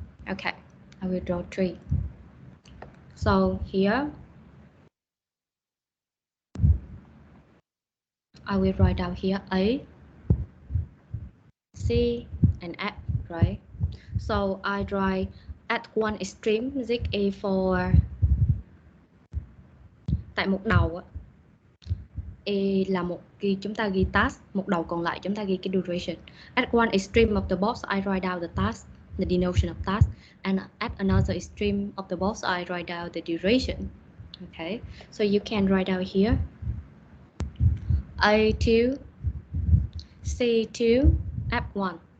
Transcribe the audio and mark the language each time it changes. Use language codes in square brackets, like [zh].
[en] Okay, I will draw 3. So here, I will write down here A, C, and F, right? So I write at one extreme, this is for [vi] tại một đầu á. A là chúng ta ghi task, một đầu còn lại chúng ta ghi cái duration. [en] At one extreme of the box, I write down the task, the denotion of task, and at another extreme of the box, I write down the duration. Okay, so you can write down here A2, C2, F1.